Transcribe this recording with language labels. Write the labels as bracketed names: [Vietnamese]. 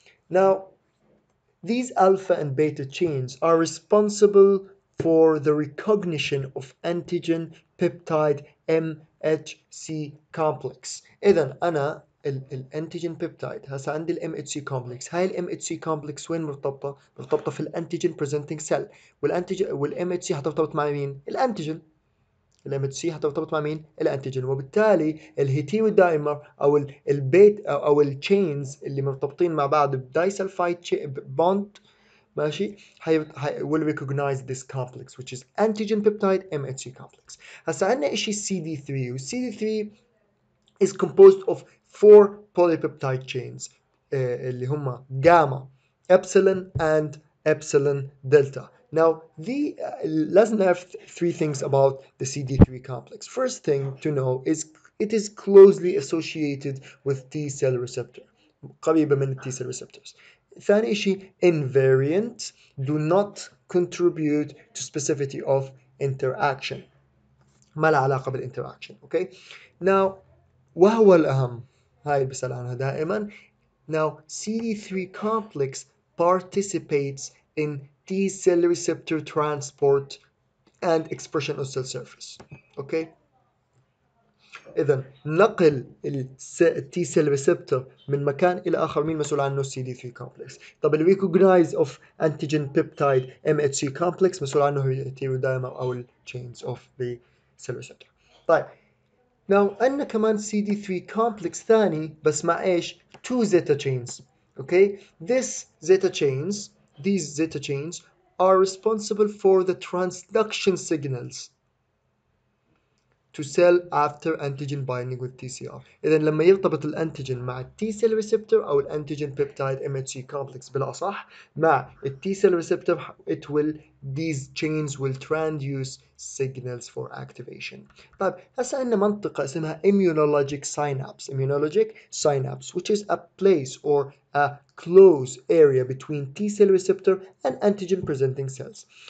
[English] Now, these alpha and beta chains are responsible for the recognition of antigen peptide MHC complex. [Arabic] إذا أنا الانتيجين بيبتايد هسه عندي الام اتش سي كومبلكس، هاي الام اتش سي كومبلكس وين مرتبطه؟ مرتبطه في الانتيجين بريزنتنج سيل، والانتيجين والام اتش سي هترتبط مع مين؟ الانتيجين. الام اتش سي هترتبط مع مين؟ الانتيجين، وبالتالي الهيتيرو دايمر او البيت او التشينز اللي مرتبطين مع بعض بدايسلفايد بوند ماشي [English] will recognize this complex which is antigen peptide MHC complex. [Arabic] هسه عندنا شيء [English] CD3 وال CD3 is composed of four polypeptide chains [Arabic] اللي هم [English] gamma, epsilon and epsilon delta. Now, let's have three things about the CD3 complex. First thing to know is it is closely associated with T cell receptor. [Arabic] قريبة من [English] T cell receptors. [Arabic] ثاني شيء [English] invariant, do not contribute to specificity of interaction. [Arabic] ما لها علاقة بالinteraction. [English] Okay. [Arabic] Now, وهو الأهم، هاي اللي بسأل عنها دائما. [English] Now, CD3 complex participates in T cell receptor transport and expression on cell surface. Okay. [Arabic] إذا نقل التي سيل ريسبتور من مكان إلى آخر مين مسؤول عنه؟ CD3 complex. [English] طب ال recognize of antigen peptide MHC complex [Arabic] مسؤول عنه هي [English] heterodimmer أو ال chains of the cell receptor. [Arabic] طيب Now عندنا كمان CD3 complex ثاني بس مع ايش؟ [English] two zeta chains. Okay, these zeta chains are responsible for the transduction signals to cell after antigen binding with TCR. [Arabic] إذا لما يرتبط الانتيجين مع التي سيل ريسبتور أو الانتيجين بيبتايد MHC complex بالأصح مع التي سيل ريسبتور [English] these chains will transduce signals for activation. [Arabic] طيب هسه عندنا منطقة اسمها [English] immunologic synapse which is a place or a close area between T cell receptor and antigen presenting cells.